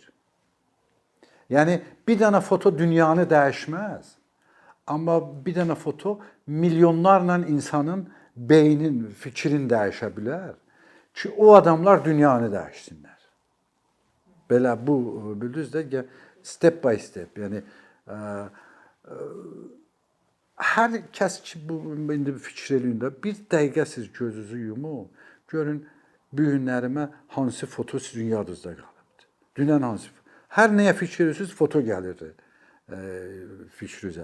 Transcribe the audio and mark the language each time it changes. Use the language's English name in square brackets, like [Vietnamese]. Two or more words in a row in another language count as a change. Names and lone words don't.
[Azerbaijani] Yəni bir dənə foto dünyanı dəyişməz, amma bir dənə foto milyonlarla insanın beynin, fikrin dəyişə bilər ki, o adamlar dünyanı dəyişsinlər. Belə bu bildiniz də [English] step by step, [Azerbaijani] yəni hər kəs ki bu indi fikir eləyində bir dəqiqə siz gözünüzü yumun, görün bu günlərimə hansı foto sizin yadınızda qalıbdır. Dünən hansı hər nəyə fikir edirsiniz, foto gəlir fikrinizə.